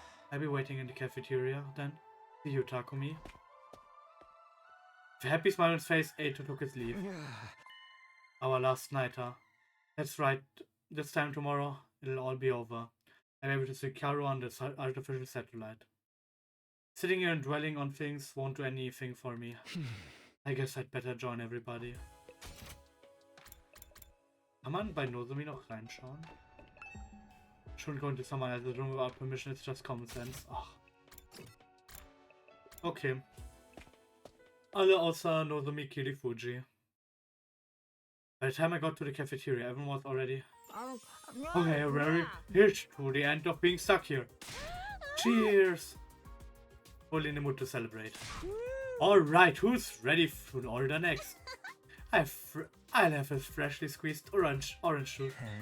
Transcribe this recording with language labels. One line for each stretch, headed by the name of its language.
English: I'll be waiting in the cafeteria then. See you, Takumi. With a happy smile on his face, Eito took his leave. Our last night, huh? That's right. This time tomorrow, it'll all be over. I'm able to see Karua on the artificial satellite. Sitting here and dwelling on things won't do anything for me. I guess I'd better join everybody.
German: Kann man bei Nozomi noch reinschauen?
English: Shouldn't go into someone else's room without permission, it's just common sense.
German: Ach. Okay. Alle außer Nozomi Kirifuji.
English: By the time I got to the cafeteria, everyone was already... Okay, here's to the end of being stuck here. Cheers! Fully in the mood to celebrate. Alright, who's ready to order next? I'll have a freshly squeezed orange juice.